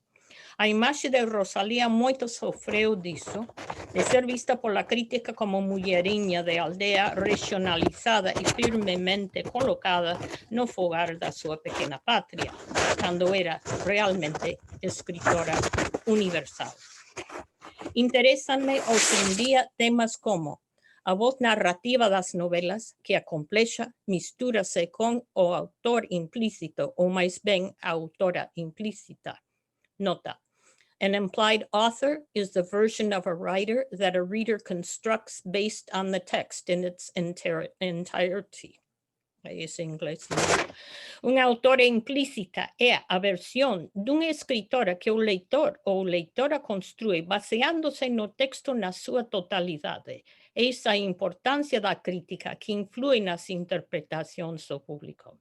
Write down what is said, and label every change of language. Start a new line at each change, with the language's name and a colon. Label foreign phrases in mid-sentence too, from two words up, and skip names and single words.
Galician: A imaxe de Rosalía moito sofreu disso, de ser vista pola crítica como mulleriña de aldea regionalizada e firmemente colocada no fogar da súa pequena patria, cando era realmente escritora universal. Interésanme hoxe en día temas como a voz narrativa das novelas, que a complexa, mistúrase con o autor implícito, ou máis ben a autora implícita. Nota:
English: an implied author is the version of a writer that a reader constructs based on the text in its entirety.
Galician: Ese inglés. Unha autora implícita é a versión dunha escritora que o leitor ou leitora construe baseándose no texto na súa totalidade. Esa é a importancia da crítica que influe nas interpretacións do público.